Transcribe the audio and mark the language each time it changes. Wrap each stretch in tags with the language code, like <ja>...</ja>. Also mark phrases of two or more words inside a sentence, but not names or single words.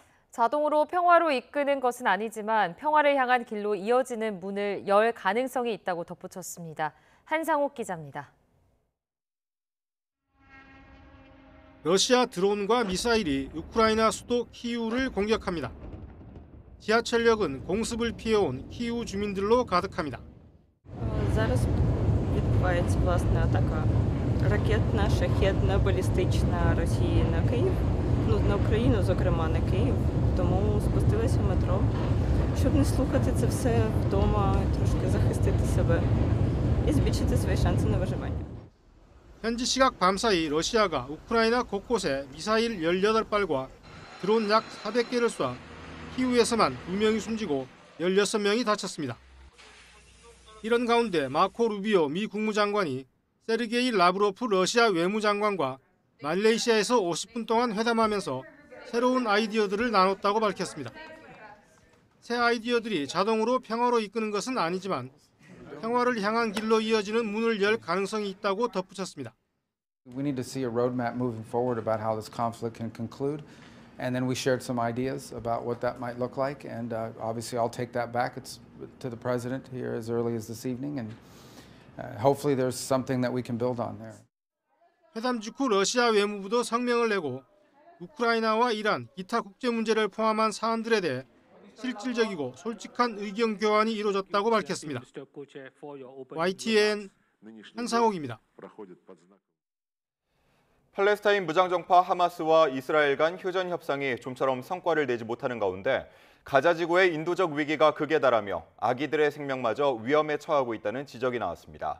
<ko>자동으로 평화로 이끄는 것은 아니지만 평화를 향한 길로 이어지는 문을 열 가능성이 있다고 덧붙였습니다. 한상욱 기자입니다. 러시아 드론과 미사일이 우크라이나 수도 키이우를 공격합니다. 지하철역은 공습을 피해온 키이우 주민들로 가득합니다.</ko> <uk>Зараз відбувається власне атака ракетна, шахедна, балістична Росії на Київ, на Україну, зокрема на Київ. Тому спустилися в метро, щоб не слухати це все вдома, трошки захистити себе і збільшити свої шанси на виживання.</uk> <ko>현지 시각 밤사이 러시아가 우크라이나 곳곳에 미사일 18발과 드론 약 400개를 쏴 키이우에서만 2명이 숨지고 16명이 다쳤습니다. 이런 가운데 마코 루비오 미 국무장관이 세르게이 라브로프 러시아 외무장관과 말레이시아에서 50분 동안 회담하면서 새로운 아이디어들을 나눴다고 밝혔습니다. 새 아이디어들이 자동으로 평화로 이끄는 것은 아니지만 평화를 향한 길로 이어지는 문을 열 가능성이 있다고 덧붙였습니다.</ko> <en>We need to see a roadmap moving forward about how this conflict can conclude. And then we shared some ideas about what that might look like. And obviously I'll take that back to the president here as early as this evening. And hopefully there's something that we can build on there.</en> <ko>회담 직후 러시아 외무부도 성명을 내고 우크라이나와 이란, 기타 국제 문제를 포함한 사안들에 대해 실질적이고 솔직한 의견 교환이 이루어졌다고 밝혔습니다. YTN 한상욱입니다. 팔레스타인 무장정파 하마스와 이스라엘 간 휴전 협상이 좀처럼 성과를 내지 못하는 가운데 가자 지구의 인도적 위기가 극에 달하며 아기들의 생명마저 위험에 처하고 있다는 지적이 나왔습니다.</ko>